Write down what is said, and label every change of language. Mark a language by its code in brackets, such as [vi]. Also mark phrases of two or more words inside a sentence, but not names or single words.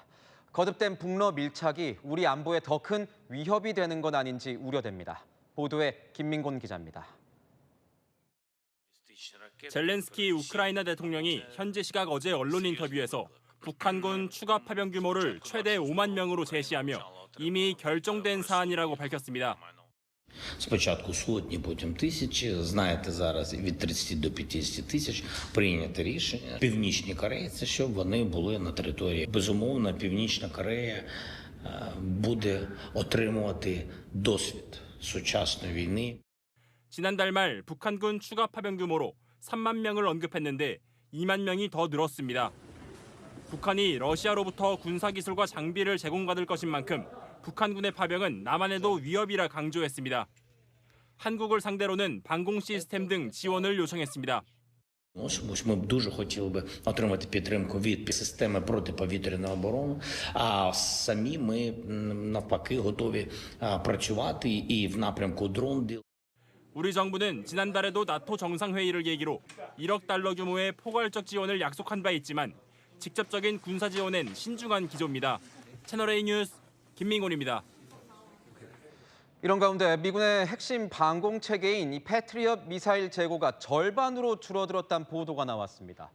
[ko] 거듭된 북러 밀착이 우리 안보에 더 큰 위협이 되는 건 아닌지 우려됩니다. 보도에 김민곤 기자입니다. 젤렌스키 우크라이나 대통령이 현지 시각 어제 언론 인터뷰에서 북한군 추가 파병 규모를 최대 5만 명으로 제시하며 이미 결정된 사안이라고 밝혔습니다. [uk] Спочатку сотні, потім тисячі. Знаєте, зараз від 30 до 50 тисяч прийнято рішення. Північні корейці, щоб вони були на території. Безумовно, Північна Корея буде отримувати досвід сучасної війни. [ko] 지난달 말 북한군 추가 파병 규모로 3만 명을 언급했는데 2만 명이 더 늘었습니다. 북한이 러시아로부터 군사기술과 장비를 제공받을 것인 만큼 북한군의 파병은 남한에도 위협이라 강조했습니다. 한국을 상대로는 방공 시스템 등 지원을 요청했습니다. [uk] Ми б дуже хотіли би отримати підтримку від системи протиповітряної оборони, а самі ми навпаки готові працювати і в напрямку дрон. [ko] 우리 정부는 지난달에도 나토 정상회의를 계기로 1억 달러 규모의 포괄적 지원을 약속한 바 있지만 직접적인 군사 지원엔 신중한 기조입니다. 채널A 뉴스 김민곤입니다. 이런 가운데 미군의 핵심 방공 체계인 이 패트리엇 미사일 재고가 절반으로 줄어들었다는 보도가 나왔습니다.